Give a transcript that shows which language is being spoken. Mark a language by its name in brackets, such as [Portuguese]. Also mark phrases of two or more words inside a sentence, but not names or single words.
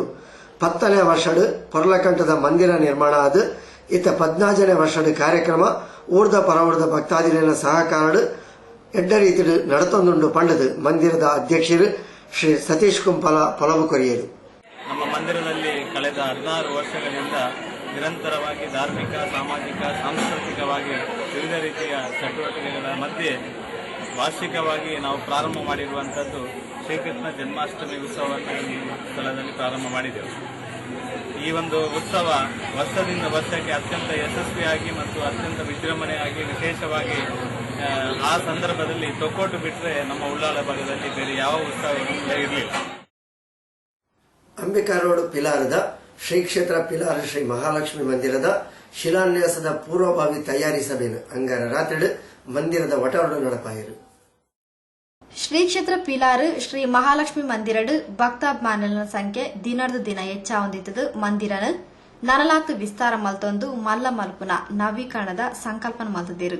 [Tulu] 10ನೇ ವರ್ಷಡು ಪೊರ್ಲಕಂಠದ ಮಂದಿರ ನಿರ್ಮಾಣ ಆದ. ಇತ್ತ 14ನೇ ವರ್ಷದ ಕಾರ್ಯಕ್ರಮ ಊರ್ದ ಪರವರ್ದ ಭಕ್ತಾದಿಗಳ ಸಹಕಾರಡು ಎಡ್ಡ ರೀತಿ ನಡತೊಂದುಂಡು ಪಂಡದು ಮಂದಿರದ ಅಧ್ಯಕ್ಷರು ಶ್ರೀ ಸತೀಶ್ ಕುಂಪಲ ಪೊಲವು ಕೊರಿಯರು. [Kannada] ನಮ್ಮ ಮಂದಿರದಲ್ಲಿ ಕಳೆದ 16 ವರ್ಷಗಳಿಂದ ನಿರಂತರವಾಗಿ ಧಾರ್ಮಿಕ, ಸಾಮಾಜಿಕ, ಸಾಂಸ್ಕೃತಿಕವಾಗಿ ವಿವಿಧ ರೀತಿಯ ಚಟುವಟಿಕೆಗಳ ಮಧ್ಯೆ ವಾರ್ಷಿಕವಾಗಿ ನಾವು ಪ್ರಾರಂಭ ಮಾಡಿರುವಂಥದ್ದು ಶ್ರೀಕೃಷ್ಣ ಜನ್ಮಾಷ್ಟಮಿ ಉತ್ಸವವನ್ನು ಈ ಸ್ಥಳದಲ್ಲಿ ಪ್ರಾರಂಭ ಮಾಡಿದೆವು. ಈ ಒಂದು ಉತ್ಸವ ವರ್ಷದಿಂದ ವರ್ಷಕ್ಕೆ ಅತ್ಯಂತ ಯಶಸ್ವಿಯಾಗಿ ಮತ್ತು ಅತ್ಯಂತ ವಿಜೃಂಭಣೆಯಾಗಿ ವಿಶೇಷವಾಗಿ ಆ ಸಂದರ್ಭದಲ್ಲಿ ತೊಕ್ಕೋಟು ಬಿಟ್ಟರೆ ನಮ್ಮ ಉಳ್ಳಾಳ ಭಾಗದಲ್ಲಿ ಬೇರೆ ಯಾವ ಉತ್ಸವಗಳು ಇರಲಿಲ್ಲ. [Tulu] ಅಂಬಿಕಾ ರೋಡ್ ಪಿಲಾರದ ಶ್ರೀ ಕ್ಷೇತ್ರ ಪಿಲಾರ ಶ್ರೀ ಮಹಾಲಕ್ಷ್ಮಿ ಮಂದಿರದ ಶಿಲಾನ್ಯಾಸದ ಪೂರ್ವಭಾವಿ ತಯಾರಿ ಸಭೆಯನ್ನು ಅಂಗಾರ ರಾತ್ರಿ ಮಂದಿರದ ಒಟವಡು ನಡಪಾಯಿರು. ಶ್ರೀ ಕ್ಷೇತ್ರ ಪಿಲಾರು ಶ್ರೀ ಮಹಾಲಕ್ಷ್ಮಿ ಮಂದಿರಡು ಭಕ್ತಾಭಿಮಾನಿಗಳ ಸಂಖ್ಯೆ ದಿನದ ದಿನ ಹೆಚ್ಚಾವೊಂದಿತ್ತದು. ಮಂದಿರನ ನನಲಾಕ್ತು ವಿಸ್ತಾರ ಮಲ್ತೊಂದು ಮಲ್ಲ ಮಲ್ಪುನ ನವೀಕರಣದ ಸಂಕಲ್ಪನ ಮಲ್ತದಿರು.